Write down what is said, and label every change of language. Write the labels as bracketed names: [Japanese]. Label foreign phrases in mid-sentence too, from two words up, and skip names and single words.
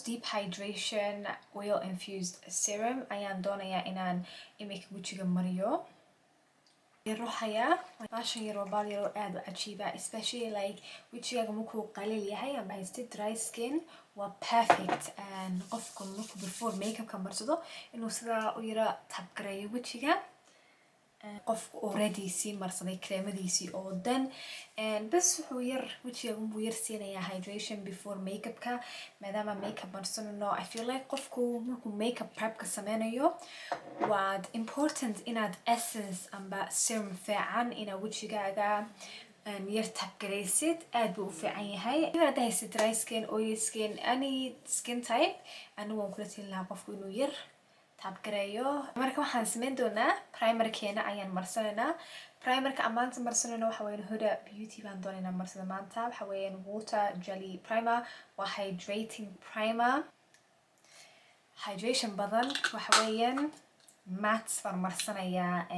[Somali] Deep Hydration Oil Infused Serum ayaan doonayaa inaan imika wajiga mariyo ruuxaya baashan yar oo baal yar oo aad u cajiiba [English] especially like [Somali] wajigaaga markuu qalil yahay ama haysta [English] dry skin [Somali] waa perfect qofka markuu [English] before makeup-ka [Somali] marsado inuu sidaa u yara tabgareeyo wajiga qofku already sii marsaday creamadiisii oo dhan bas wuxuu yar wajigaaga unbuu yar siinayaa hydration [English] before makeup-ka [Somali] maadaama makeup marsanayno [English] I feel like [Somali] qofku markuu [English] makeup prep-ka [Somali] sameynayo waad important inaad essence amba serum fiican inaad wajigaaga yar tabgaraysid aad buu u fiican yahay inaad haysid [English] dry skin oily skin any skin type [Somali] anigu waan kula talin lahaa qofku inuu yar tabgareeyo marka waxaan sameyn doonaa primerkeena ayaan marsanaynaa primerka aan maanta marsanayno waxa weeyaan Huda Beauty baan doonaynaa marsada maanta waxa weeyaan [English] water jelly primer [Somali] waa [English] hydrating primer [Somali] hydration badan waxa weeyaan matte baan marsanayaa